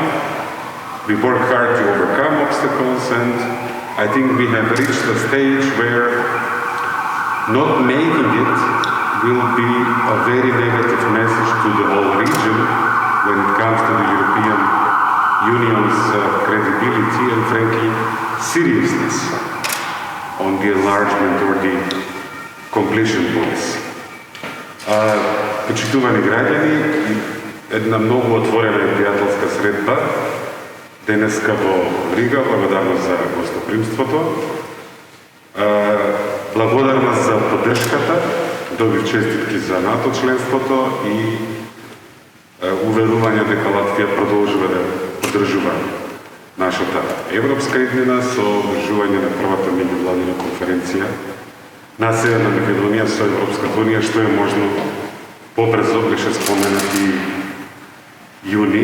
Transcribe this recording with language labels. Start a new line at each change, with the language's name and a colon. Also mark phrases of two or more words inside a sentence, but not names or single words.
English: We work hard to overcome obstacles, and I think we have reached a stage where not making it will be a very negative message to the whole region when it comes to the European Union's credibility and, frankly, seriousness on the enlargement or the completion points.
Macedonian: Почитувани граѓани, една многу отворена и пријателска средба денеска во Рига, благодарност за гостопримството. Благодарност за поддршката, добив честитки за НАТО членството и уверување дека Латвија продолжува да поддржува нашата европска иднина со одржување на првата меѓувладина конференција на Северна Македонија со Европската унија, што е можно побрзо, беше споменати јуни.